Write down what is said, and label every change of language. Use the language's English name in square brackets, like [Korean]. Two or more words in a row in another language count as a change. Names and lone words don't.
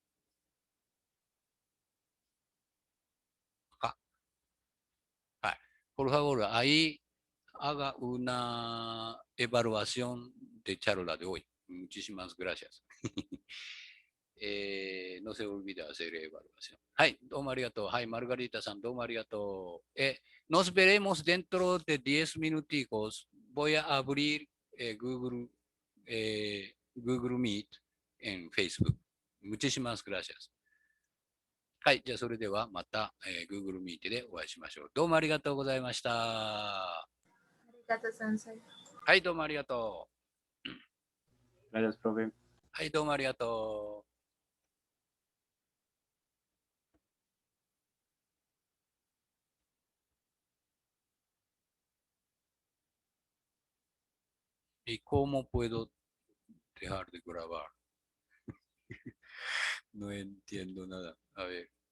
[Spanish] Acá. Por favor, ahí haga una evaluación de charla de hoy. Muchísimas gracias. No se olvide hacer evaluación. Ay, [Japanese] どうもありがとう. [Spanish] Ay, Margarita-san, [Japanese] どうもありがとう. [Spanish] Nos veremos dentro de 10 minuticos. Voy a abrir Google Meet en Facebook. Muchísimas gracias. [Japanese] はい、じゃあそれではまた、Google Meet でお会いしましょう。どうもありがとうございました。ありがとう、先生。はい、どうもありがとう。 [Spanish] Gracias, profe. [Japanese] はい、どうもありがとう。 [Spanish] ¿Y cómo puedo dejar de grabar? No entiendo nada. A ver.